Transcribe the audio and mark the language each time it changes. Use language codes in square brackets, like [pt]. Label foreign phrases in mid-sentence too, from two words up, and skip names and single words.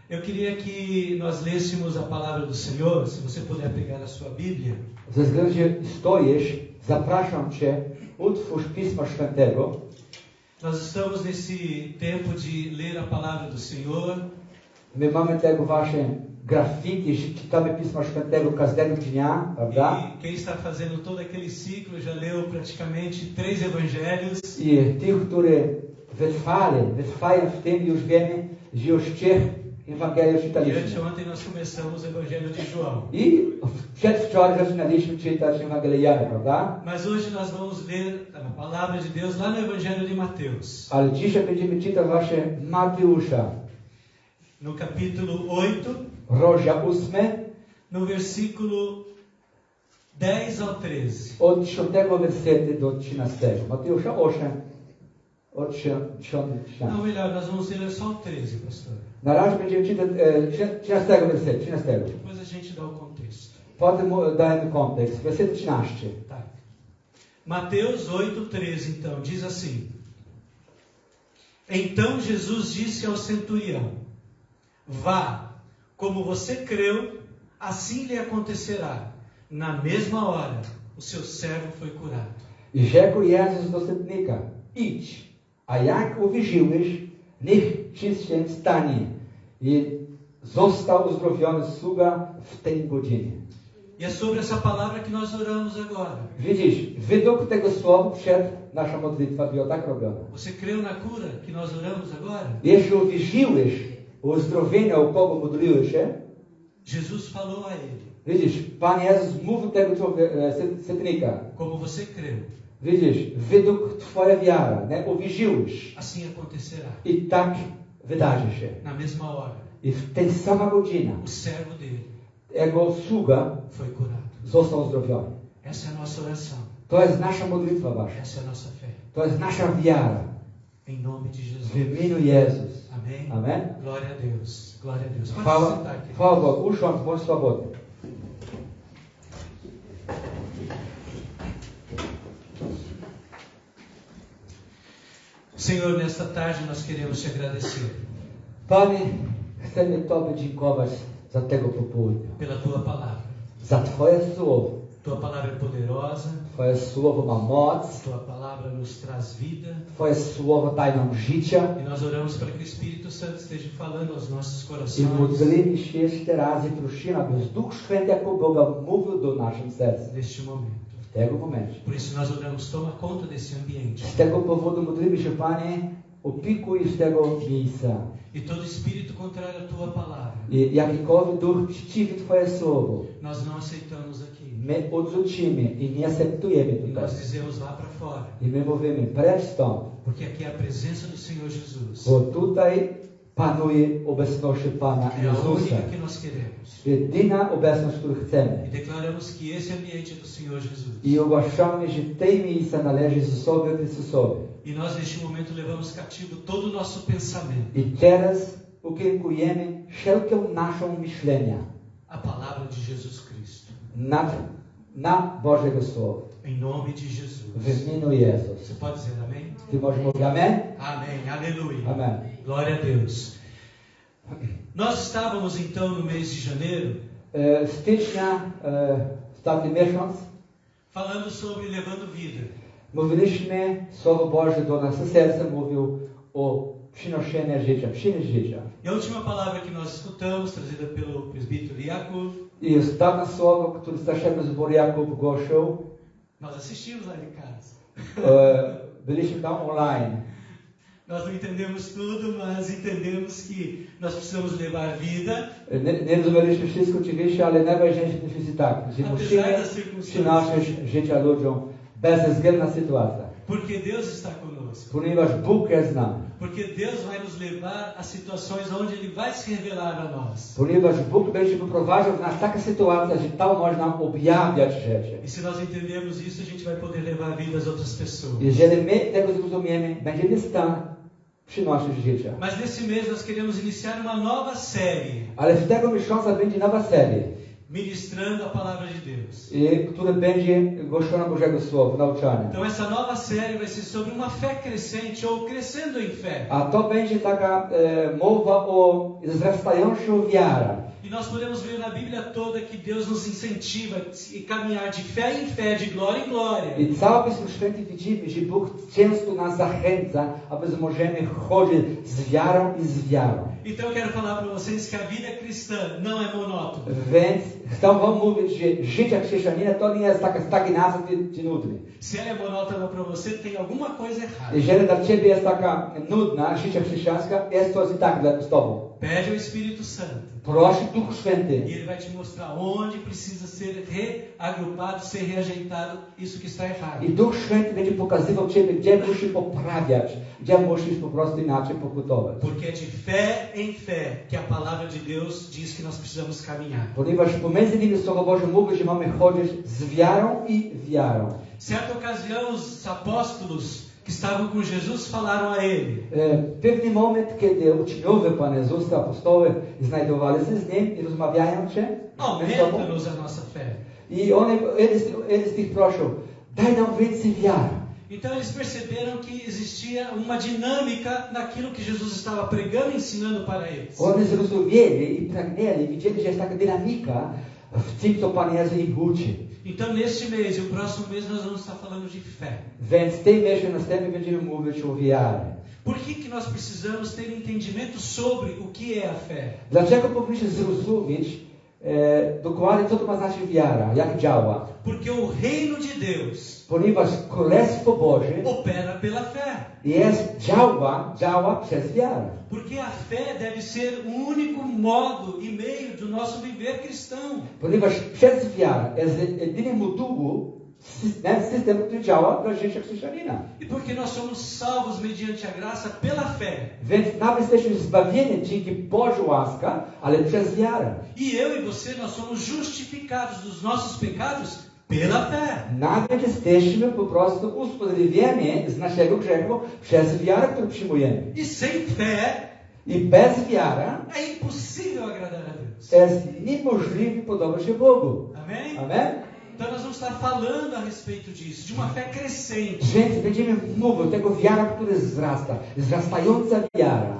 [pt] Eu queria que nós lêssemos a palavra do Senhor, se você puder pegar a sua Bíblia. [pl] Ze względu, że stoisz, zapraszam Cię, utwórz Pisma Świętego. [pt] Nós estamos nesse tempo de ler a palavra do Senhor. [pl] My mamy tego właśnie grafiki, że czytamy Pisma Świętego każdego dnia, prawda? [pt] E quem está fazendo todo aquele ciclo já leu praticamente 3 evangelhos. [pl] I tych, którzy wytrwają w tym, już wiemy, że już 3 Ewangelia [pt] E [pl] czytaliśmy. [pt] anteontem nós começamos o Evangelho de João. [pl] I przedwczoraj zaczynaliśmy czytać Ewangelię Jana, prawda? [pt] Mas hoje nós vamos ler a palavra de Deus lá no Evangelho de Mateus. [pl] Ale dzisiaj będziemy czytać właśnie Mateusza, [pt] No capítulo 8, [pl] rozdział 8, [pt] no versículo 10 ao 13. [pl] od 10 wersetu do 13. Mateusza 8, od 10 do 13. [pt] Não, melhor, nós vamos ler só o 13, pastor. [pl] Na razie będziemy czytać 13 wersetu, 13. [pt] Depois a gente dá o contexto. [pl] Potem dajemy kontekst, werset 13. [pt] Tá. Mateus 8:13, então, diz assim: Então Jesus disse ao centurião: Vá, como você creu, assim lhe acontecerá. Na mesma hora, o seu servo foi curado. [pl] I rzekł Jezus do setnika: Idź, a jak uwierzyłeś, niech ci się stanie. I został uzdrowiony sługa w tej godzinie. [pt] E é sobre essa palavra que nós oramos agora. [pl] Widzisz, według tego słowa przed nasza modlitwa była tak robiona. [pt] Você creu na cura que nós oramos agora? [pl] Jeśli uwierzyłeś o uzdrowieniu, o kogo modliłeś się, [pt] Jesus falou a ele: [pl] widzisz, Pan Jezus mówił tego setnika. [pt] Como você creu, [pl] Widzisz, według twoja wiara, nie? Uwierzyłeś. [pt] assim acontecerá. [pl] I tak wydarzy się. [pt] Na mesma hora, [pl] I w tej samej godzinie [pt] o servo dele [pl] jego sługa [pt] foi curado. [pl] został uzdrowiony. [pt] Essa é a nossa oração. [pl] To jest nasza modlitwa wasza. [pt] Essa é a nossa fé. [pl] To jest nasza wiara. [pt] Em nome de Jesus. [pl] W imieniu Jezus. [pt] Amém? [pl] Amen. [pt] Glória a Deus. Glória a Deus. Pode se [pl] Chwała, [pt] sentar aqui. [pl] chwała Bogu. Usiądź, bądź swobodny. [pt] Senhor, nesta tarde nós queremos te agradecer [pl] Panie, chcemy Tobie dziękować za tego popołudnia. [pt] pela tua palavra. [pl] Za Twoje słowo. [pt] Tua palavra é poderosa. [pl] Twoje słowo ma moc. [pt] Tua palavra nos traz vida. [pl] Twoje słowo daje nam życia. [pt] E nós oramos para que o Espírito Santo esteja falando aos nossos [pl] I [pt] corações. [pl] modlimy się jeszcze raz i prosimy, aby Duch Święty jako Boga mówił do naszym serc. [pt] Neste momento. [pl] W tego momencie. [pt] Por isso nós oramos, toma conta desse ambiente. [pl] Z tego powodu modlimy się, Panie, opiekuj z tego miejsca. [pt] E todo espírito contrário à tua palavra, [pl] I jakikolwiek duch przeciwny Twoje słowo, [pt] nós não aceitamos aqui. [pl] my odrzucimy i nie akceptujemy [pt] E [pl] tutaj. [pt] nós dizemos vá para fora. [pl] I my mówimy, precz stąd, [pt] Porque aqui é a presença do Senhor Jesus. [pl] bo tutaj panuje obecność Pana [pt] É a [pl] Jezusa. [pt] única que nós queremos. [pl] Jedyna obecność, którą [pt] E [pl] chcemy. [pt] declaramos que esse ambiente é do Senhor Jesus. [pl] I ogłaszamy, że tej miejsca należy Jezusowi Chrystusowi. [pt] E nós neste momento levamos cativo todo o nosso pensamento. [pl] I teraz ukierunkujemy wszelką naszą myślenia [pt] A palavra de Jesus Cristo. [pl] na Bożego Słowa. [pt] Em nome de Jesus. [pl] W imieniu Jezus. [pt] Você pode dizer amém? [pl] Ty możesz mówić amen? [pt] Amém. Aleluia. [pl] Amen. [pt] Glória a Deus. Nós estávamos então no mês de janeiro [pl] Stycznia, ostatni miesiąc, [pt] falando sobre levando vida. [pl] mówiliśmy, Słowo Boże do naszego serca mówił o przynoszeniu życia, przynieść życia. [pt] E a última palavra que nós escutamos, trazida pelo presbítero Jakub, [pl] I ostatnie słowo, które starszego zboru Jakub głosił, [pt] nós assistimos lá de casa. [pl] byliśmy tam online. [pt] Nós não entendemos tudo, mas entendemos que nós precisamos levar vida, [pl] Nie rozumieliśmy wszystko oczywiście, ale najważniejsze jest tak, że musimy przynosić życia ludziom bez względu na sytuację. [pt] porque Deus está conosco. [pl] Ponieważ Bóg jest z nami. [pt] Porque Deus vai nos levar a situações onde Ele vai se revelar a nós. [pl] Ponieważ Bóg będzie poprowadził nas taka sytuacja, że tam można nam objawiać rzeczy. [pt] E se nós entendemos isso, a gente vai poder levar vida às outras pessoas. [pl] Jeżeli my tego zrozumiemy, będziemy w stanie przynosić życie. [pt] Mas nesse mês nós queremos iniciar uma nova série. [pl] Ale w tego miesiąca będzie nowa seria. [pt] ministrando a palavra de Deus. [pl] które będzie głoszone Bożego Słowa, nauczane. [pt] Então essa nova série vai ser sobre uma fé crescente ou crescendo em fé. [pl] A to będzie taka mowa o wzrastającą wiarę. [pt] E nós podemos ver na Bíblia toda que Deus nos incentiva a caminhar de fé em fé, de glória em glória. [pl] I cały Pismo Święte widzimy, że Bóg często nas zachęca, aby możemy chodzić z wiarą i z wiarą. [pt] Então eu quero falar para vocês que a vida cristã não é monótona. [pl] Więc chcę wam mówić, że życie chrześcijanina to nie jest taka stagnacja czy nudny. [pt] Se ela é monótona para você, tem alguma coisa errada. [pl] Jeżeli dla ciebie jest taka nudna życie chrześcijańska, jest to i tak z tobą. [pt] Pede ao Espírito Santo. [pl] Prosi Duch Święty. [pt] E Ele vai te mostrar onde precisa ser reagrupado, ser reajeitado isso que está errado. [pl] I Duch Święty będzie pokazywał ciebie, gdzie musisz poprawiać, gdzie musisz po prostu inaczej pokutować. [pt] Porque é de fé em fé que a palavra de Deus diz que nós precisamos caminhar. [pl] Ponieważ pomiędzy nimi Słowo Boże mówi, że mamy chodzić z wiarą i wiarą. [pt] Certa ocasião, os apóstolos que estavam com Jesus falaram a Ele. [pl] W pewnym moment, kiedy uczniowie Pana Jezusa, apostołowie, znajdowali się z Nim i rozmawiają się ze sobą. [pt] Aumenta-nos a nossa fé. [pl] I eles ich proszą, daj nam więcej wiary. [pt] Então eles perceberam que existia uma dinâmica naquilo que Jesus estava pregando e ensinando para eles. [pl] Oni zrozumieli i pragnęli, widzieli, że jest taka dynamika w tym, co Pan Jezus im uczy. [pt] Então neste mês e o próximo mês nós vamos estar falando de fé. [pl] Więc tej miesiąc następny będziemy mówić o wiarze. [pt] Por que nós precisamos ter entendimento sobre o que é a fé? [pl] Dlaczego powinniśmy zrozumieć dokładnie, co to ma znaczyć wiara, jak działa? [pt] Porque o reino de Deus [pl] Ponieważ Królestwo Boże [pt] opera pela fé. [pl] działa przez wiarę. [pt] Porque a fé deve ser o único modo e meio do nosso viver cristão. [pl] Ponieważ przez wiarę jest jedynym modułem, system, który działa dla życia chrześcijanina. [pt] E porque nós somos salvos mediante a graça pela fé. [pl] Więc nawet jesteśmy zbawieni dzięki Bożej łasce, ale przez wiarę. [pt] E eu e você, nós somos justificados dos nossos pecados pela fé. [pl] Nawet jesteśmy po prostu usprawiedliwieni z naszego grzechu przez wiarę, którą przyjmujemy. [pt] E sem fé [pl] I bez wiary [pt] é impossível agradar a Deus. [pl] jest niemożliwe podobać się Bogu. [pt] Amém? [pl] Amen? [pt] Então nós vamos estar falando a respeito disso, de uma fé crescente. [pl] Więc będziemy mówić o tego wiara, która wzrasta, wzrastająca wiara.